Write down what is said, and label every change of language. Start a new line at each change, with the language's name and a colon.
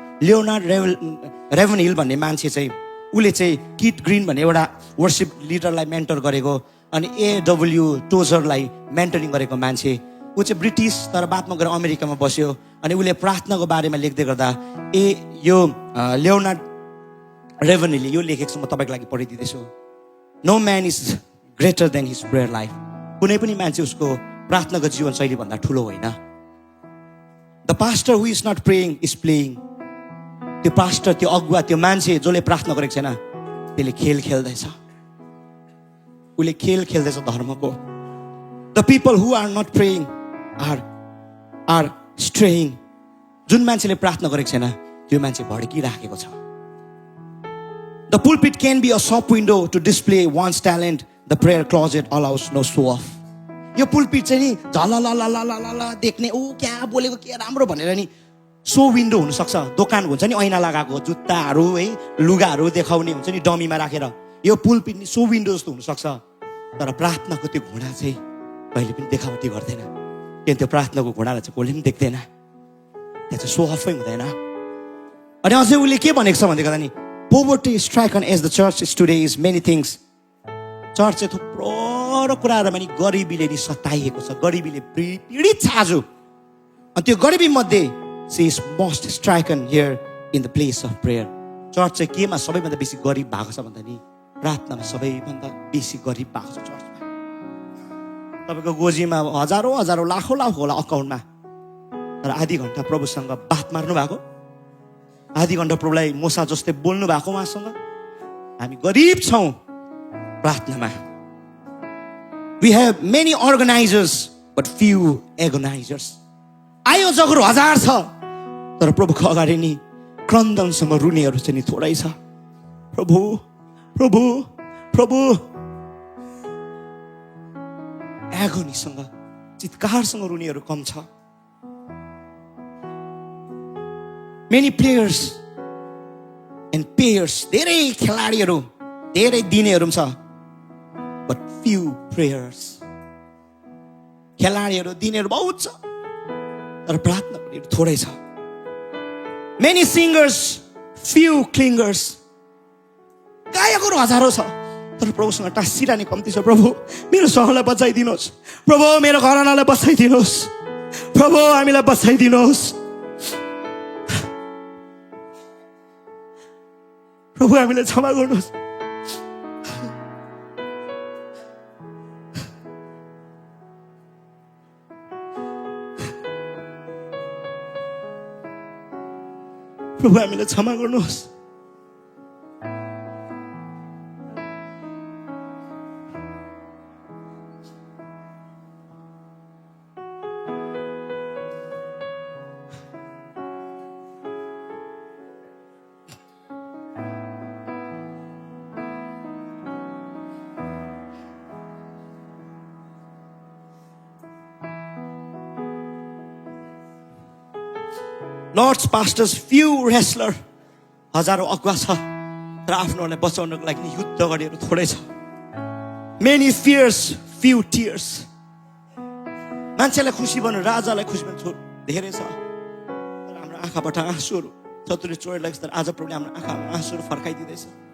Nepali: Leonard रेभनहिल भन्ने मान्छे चाहिँ, उसले चाहिँ किट ग्रिन भन्ने एउटा वर्सिप लिडरलाई मेन्टर गरेको, अनि A.W. टोजरलाई मेन्टरिङ गरेको मान्छे। ऊ चाहिँ ब्रिटिस, तर बादमा गएर अमेरिकामा बस्यो। अनि उसले प्रार्थनाको बारेमा लेख्दै गर्दा यो लियोनार्ड रेभनहिलले यो लेखेको छ, म तपाईँको लागि पढिदिँदैछु।
English: No man is greater than his prayer life.
Nepali: कुनै पनि मान्छे उसको प्रार्थनाको जीवनशैली भन्दा ठुलो होइन।
English: The pastor who is not praying is playing.
Nepali: त्यो पास्टर, त्यो अगुवा, त्यो मान्छे जसले प्रार्थना गरेको छैन, त्यसले खेल खेल्दैछ। उसले खेल खेल्दैछ धर्मको।
English: The people who are not praying are straying.
Nepali: जुन मान्छेले प्रार्थना गरेको छैन, त्यो मान्छे भड्किराखेको छ।
English: The pulpit can be a shop window to display one's talent, the prayer closet allows no show off.
Nepali: यो पुलपिट चाहिँ नि झललललललल देख्ने, ऊ क्या बोलेको के राम्रो भनेर नि सो विन्डो हुनसक्छ। दोकान हुन्छ नि ऐना लगाएको, जुत्ताहरू है, लुगाहरू देखाउने हुन्छ नि डमीमा राखेर। यो पुलपिट नि सो विन्डो जस्तो हुनसक्छ, तर प्रार्थनाको त्यो घुँडा चाहिँ कहिले पनि देखावटी गर्दैन। किन त्यो प्रार्थनाको घुँडालाई चाहिँ कसले पनि देख्दैन, त्यहाँ चाहिँ सो अफै हुँदैन। अनि अझै उसले के भनेको छ भन्दै गर्दा नि,
English: Poverty stricken as the church is today is many things.
Nepali: Church चाहिँ थुप्रो कुराहरूमा नि गरिबीले नि सताइएको छ, गरिबीले पीडित छ आज। अनि त्यो गरिबी मध्ये
English: She is most stricken here in the place of prayer.
Nepali: Church चाहिँ केमा सबैभन्दा बेसी गरिब भएको छ भन्दा नि प्रार्थनामा सबैभन्दा बेसी गरिब भएको छ चर्चमा। तपाईँको गोजीमा हजारौँ लाखौँ होला अकाउन्टमा, तर आधी घन्टा प्रभुसँग बात मार्नु भएको, आधी घन्टा प्रभुलाई मोसा जस्तै बोल्नु भएको उहाँसँग। हामी गरिब छौँ प्रार्थनामा।
English: We have many organizers but few agonizers.
Nepali: आयो जगरो 1000 छ तर प्रभुको अगाडि नि क्रन्दनसँग रुनेहरू चाहिँ नि थोरै छ। प्रभु प्रभु प्रभु एगोनीसँग चितकारसँग रुनेहरू कम छ।
English: Many players and payers,
Nepali: धेरै खेलाडीहरू धेरै दिनेहरू छ
English: but few prayers.
Nepali: खेलाडीहरू दिनेहरू बहुत छ तर प्रार्थना गर्नेहरू थोरै छ।
English: Many singers, few clingers.
Nepali: गायकहरू हजारौं छ तर प्रभुसँग टाँसिरहने कम्ती छ। प्रभु मेरो सहरलाई बचाइदिनुहोस्, प्रभु मेरो घरनालाई बचाइदिनुहोस्, प्रभु हामीलाई बचाइदिनुहोस्, प्रभु हामीलाई क्षमा गर्नुहोस्। प्रभु हामीलाई क्षमा गर्नुहोस्।
English: Lord's pastors, few wrestler.
Nepali: हजारौं अगुवा छ तर आफ्नोलाई बचाउनको लागि युद्ध गर्नेहरू थोरै छ।
English: Many fears, few tears.
Nepali: मान्छेलाई खुसी बन्नु, राजालाई खुसी बन्नु धेरै छ तर हाम्रो आँखाबाट आँसुहरू शत्रुले चोरेलाई तर आज प्रभुले हाम्रो आँखामा आँसुहरू फर्काइदिँदैछ।